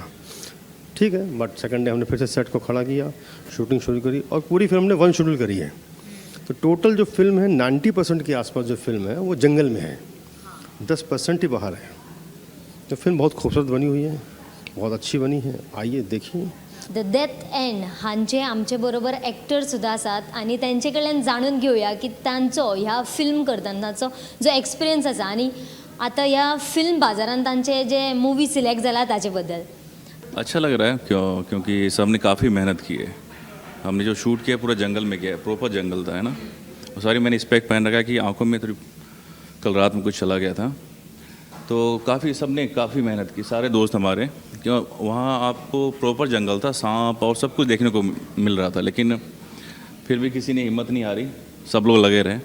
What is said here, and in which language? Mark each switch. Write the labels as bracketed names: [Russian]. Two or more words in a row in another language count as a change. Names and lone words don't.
[Hindi] ठीक है, [English] but second day [Hindi] हमने फिर से सेट को खड़ा किया, शूटिंग शुरू करी और पूरी फिल्म ने 1 शेड्यूल करी है। तो टोटल जो फिल्म है 90% के आसपास जो फिल्म है वो जंगल में है, 10% ही बाहर है। तो फिल्म बहुत खूबसूरत बनी हुई है, बहुत अच्छी बनी है, आइए देखिए। [Konkani] द डेथ एंड हांचे आमचे बरोबर एक्टर सुद्दां आसात आनी तेंचे कडल्यान जाणून घेवया की तांचो ह्या फिल्म करतनाचो जो एक्सपिरियन्स आसा आनी आतां ह्या फिल्म बाजारांत तांचे जे [English] movie select [Konkani] जाला ताचे बद्दल। [Hindi] अच्छा लग रहा है क्योंकि सबने काफ़ी मेहनत की है। हमने जो शूट किया पूरा जंगल में किया है, प्रॉपर जंगल था, है ना। और सारी मैंने स्पेक पहन रखा है कि आंखों में थोड़ी, कल रात में कुछ चला गया था, तो काफ़ी सबने काफ़ी मेहनत की, सारे दोस्त हमारे, क्यों वहाँ आपको प्रॉपर जंगल था, सांप और सब कुछ देखने को मिल रहा था, लेकिन फिर भी किसी ने हिम्मत नहीं हारी, सब लोग लगे रहे।